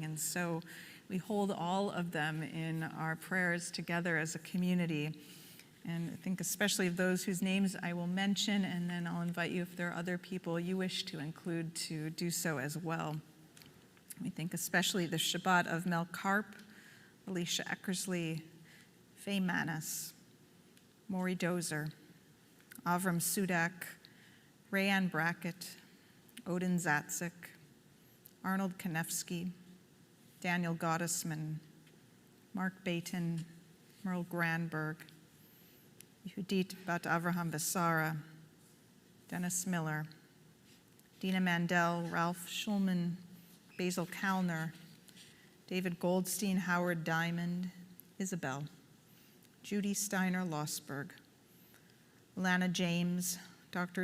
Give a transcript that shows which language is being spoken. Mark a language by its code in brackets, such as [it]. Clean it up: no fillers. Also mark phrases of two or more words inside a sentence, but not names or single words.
[en] And so we hold all of them in our prayers together as a community. And I think especially of those whose names I will mention, and then I'll invite you, if there are other people you wish to include, to do so as well. We think especially the Shabbat of Mel Karp, Alicia Eckersley, Faye Manis, Maury Dozer, Avram Sudak, Rayanne Brackett, Odin Zatzik, Arnold Konevsky, Daniel Gottesman, Mark Baton, Merle Granberg, Yehudit Bat Avraham Vasara, Dennis Miller, Dina Mandel, Ralph Schulman, Basil Kalner, David Goldstein, Howard Diamond, Isabel, Judy Steiner Lossberg, Lana James, Dr.